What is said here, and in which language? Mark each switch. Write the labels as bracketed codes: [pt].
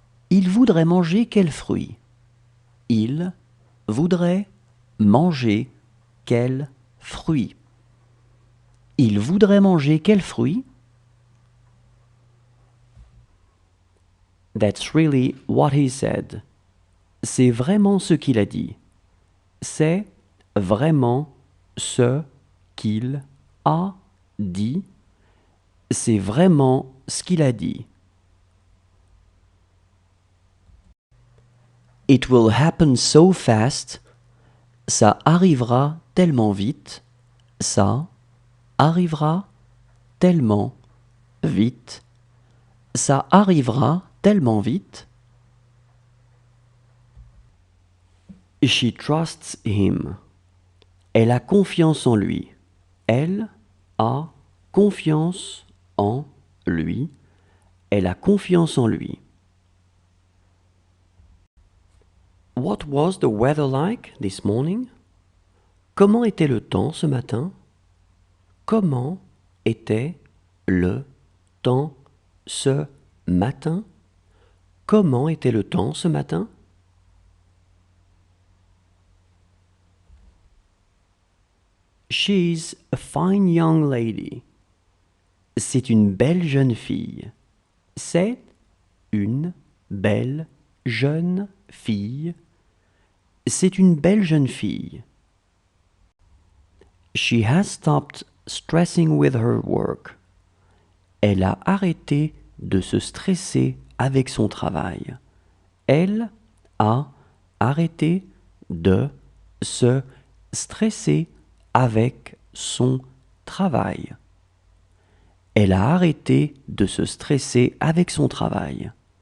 [fr] Il voudrait manger quel fruit? Il voudrait manger quel fruit? Il voudrait manger quel fruit? [en] That's really what he said. [fr] C'est vraiment ce qu'il a dit. C'est vraiment ce qu'il a dit. C'est vraiment ce qu'il a dit. [en] It will happen so fast. [fr] Ça arrivera tellement vite. Ça arrivera tellement vite. Ça arrivera tellement vite. [en] She trusts him. [fr] Elle a confiance en lui. Elle a confiance en lui. Elle a confiance en lui. [en] What was the weather like this morning? [fr] Comment était le temps ce matin? Comment était le temps ce matin? Comment était le temps ce matin? [en] She's a fine young lady. [fr] C'est une belle jeune fille. C'est une belle jeune fille. C'est une belle jeune fille. [en] She has stopped stressing with her work. [fr] Elle a arrêté de se stresser avec son travail. Elle a arrêté de se stresser avec son travail. Elle a arrêté de se stresser avec son travail.